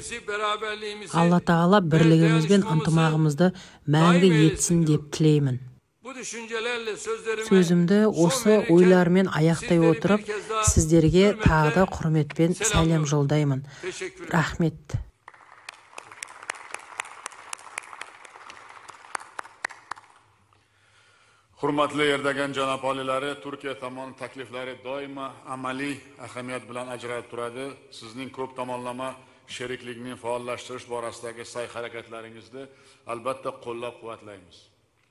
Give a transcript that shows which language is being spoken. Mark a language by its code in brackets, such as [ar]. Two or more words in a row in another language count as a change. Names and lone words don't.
[kk] Алла тағала бірлігіміз бен ынтымағымызды мәңгі етсін деп тілеймін. Сөзімді осы ойлармен аяқтай отырып, сіздерге тағы да құрметпен сәлем жолдаймын. Рахмет. [uz] Hurmatli Erdogan janob olilari, Turkiya tomoni takliflari doimo amaliy ahamiyat bilan ajralib turadi. Sizning ko'p tomonlama sheriklikni faollashtirish borasidagi sa'y-harakatlaringizni albatta qo'llab-quvvatlaymiz.